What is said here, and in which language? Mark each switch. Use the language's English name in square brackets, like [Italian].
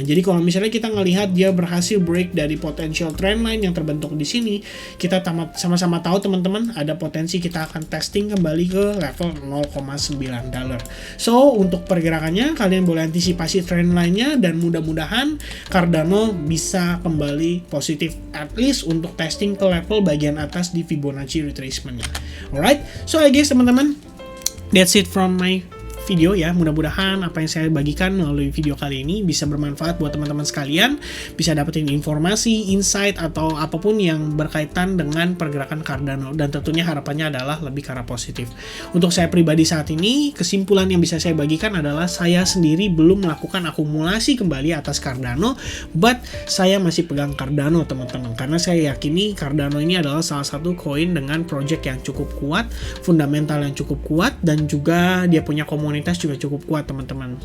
[Indonesian] Jadi kalau misalnya kita ngelihat dia berhasil break dari potential trend line yang terbentuk di sini, kita sama-sama tahu teman-teman ada potensi kita akan testing kembali ke level 0,9 dolar. So untuk pergerakannya kalian boleh antisipasi trend line-nya, dan mudah-mudahan Cardano bisa kembali positif [English] at least [Indonesian] untuk testing ke level bagian atas di Fibonacci retracement-nya. [English] Alright, so I guess [Indonesian] teman-teman, [English] that's it from my video ya. [Indonesian] Mudah-mudahan apa yang saya bagikan melalui video kali ini bisa bermanfaat buat teman-teman sekalian, bisa dapetin informasi, insight, atau apapun yang berkaitan dengan pergerakan Cardano, dan tentunya harapannya adalah lebih ke arah positif. Untuk saya pribadi saat ini, kesimpulan yang bisa saya bagikan adalah saya sendiri belum melakukan akumulasi kembali atas Cardano, [English] but [Indonesian] saya masih pegang Cardano teman-teman, karena saya yakini Cardano ini adalah salah satu koin dengan project yang cukup kuat, fundamental yang cukup kuat, dan juga dia punya komunitas juga cukup kuat teman-teman.